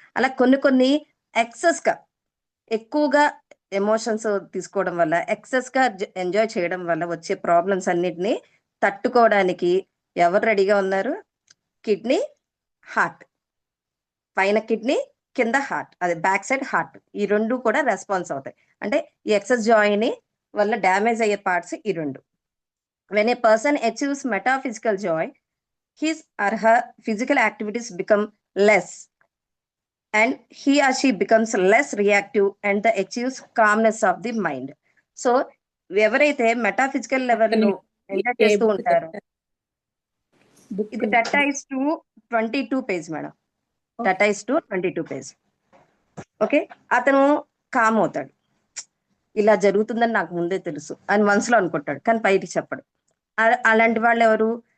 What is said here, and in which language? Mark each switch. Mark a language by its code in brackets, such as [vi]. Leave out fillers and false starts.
[te] అలా కొన్ని ఎక్సెస్ గా ఎక్కువగా ఎమోషన్స్ తీసుకోవడం వల్ల, ఎక్సెస్ గా ఎంజాయ్ చేయడం వల్ల వచ్చే ప్రాబ్లమ్స్ అన్నిటిని తట్టుకోవడానికి ఎవరు రెడీగా ఉన్నారు? Kidney, heart. పైన కిడ్నీ, కింద హార్ట్, అది బ్యాక్ సైడ్ హార్ట్. ఈ 2 కూడా రెస్పాన్స్ అవుతాయి. అంటే ఈ ఎక్సెస్ జాయ్ ని వల్ల డ్యామేజ్ అయ్యే పార్ట్స్ ఈ 2. [en] When a person achieves metaphysical joy, his or her physical activities become less and he or she becomes less reactive and the achieves calmness of the mind. [te] So ఎవరైతే metaphysical level లో enjoy చేస్తూ ఉంటారో, ఇది టటైస్ to 22 page madam, టటైస్ to 22 page. Okay. అతను com అవుతాడు, ఇలా జరుగుతుందని నాకు ముందే తెలుసు అని మనసులో అనుకుంటాడు, కానీ బయటికి చెప్పడు. అలాంటి వాళ్ళు ఎవరు?